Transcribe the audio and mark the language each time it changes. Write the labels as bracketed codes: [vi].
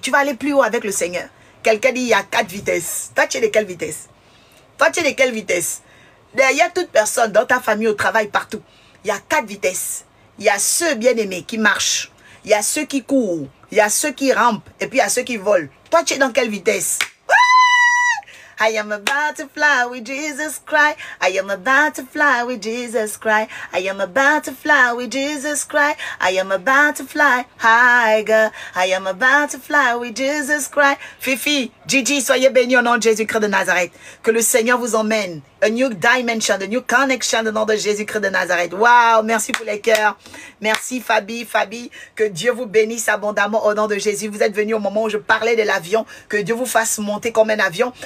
[fr] Tu vas aller plus haut avec le Seigneur. Quelqu'un dit, il y a 4 vitesses. Toi, tu es de quelle vitesse? Toi, tu es de quelle vitesse? Derrière toute personne, dans ta famille, au travail, partout, il y a 4 vitesses. Il y a ceux bien-aimés qui marchent. Il y a ceux qui courent. Il y a ceux qui rampent. Et puis, il y a ceux qui volent. Toi, tu es dans quelle vitesse? [en] I am about to fly with Jesus Christ. I am about to fly with Jesus Christ. I am about to fly with Jesus Christ. I am about to fly higher. I am about to fly with Jesus Christ. [fr] Fifi, Gigi, soyez bénis au nom de Jésus-Christ de Nazareth. Que le Seigneur vous emmène. [en] A new dimension, a new connection [fr] au nom de Jésus-Christ de Nazareth. Wow, merci pour les cœurs. Merci Fabi. Que Dieu vous bénisse abondamment au nom de Jésus. Vous êtes venus au moment où je parlais de l'avion. Que Dieu vous fasse monter comme un avion.